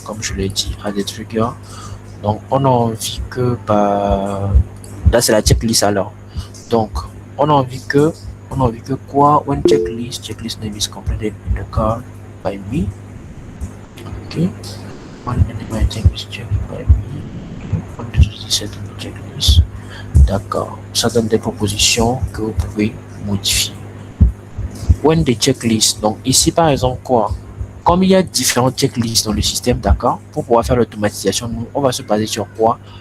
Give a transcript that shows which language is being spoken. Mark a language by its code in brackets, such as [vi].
[fr] Comme je l'ai dit, add trigger. Donc on a envie que là c'est la checklist alors. Donc on a envie que quoi? [en] When checklist name is completed in the card by me. Okay. When the item is checked by me. [fr] On utilise cette checklist. D'accord. Ça donne des propositions que vous pouvez modifier. [en] When the checklist, [fr] donc ici par exemple quoi? Comme il y a différentes checklists dans le système, d'accord, pour pouvoir faire l'automatisation, nous on va se baser sur quoi?